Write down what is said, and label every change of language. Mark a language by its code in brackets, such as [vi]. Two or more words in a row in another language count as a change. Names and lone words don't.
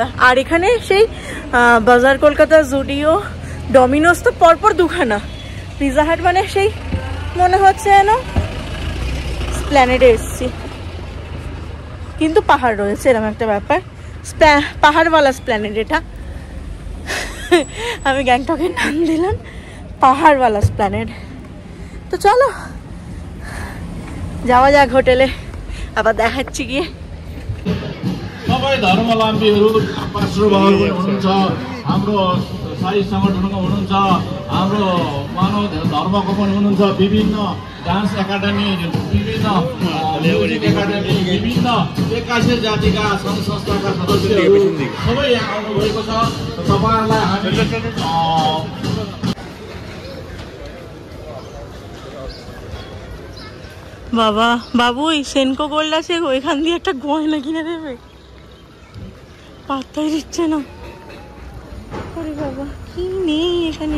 [bn] আর এখানে সেই বাজার কলকাতা, জুডিও, ডমিনোস তো পরপর দুখানা, পিৎজা হাট, মানে সেই মনে হচ্ছে যেন স্প্ল্যানেডে এসছি, কিন্তু পাহাড় রয়েছে, এরকম একটা ব্যাপার। পাহাড়ওয়ালা স্প্ল্যানেড এটা। আমি গ্যাংটকের নাম দিলাম পাহাড়ওয়ালা স্প্ল্যানেড। তো চলো যাওয়া যাক হোটেলে, আবার দেখাচ্ছি গিয়ে। [ne] सबै धर्मावलम्बीहरू पार्श्वभागहरू हुनुहुन्छ, हाम्रो साई सङ्गठनको हुनुहुन्छ, हाम्रो मानव धर्मको पनि हुनुहुन्छ, विभिन्न डान्स एकाडेमी, विभिन्न म्युजिक एकाडेमी, विभिन्न 81 जातिका सङ्घ संस्थाका सदस्यहरू सबै यहाँ आउनुभएको छ। तपाईँहरूलाई हामी [bn] বাবা, বাবুই সেনকো গোল্ড আছে, ওইখান দিয়ে একটা গয়না কিনে দেবে, পাত্তাই দিচ্ছে না। আরে বাবা, কি নেই এখানে?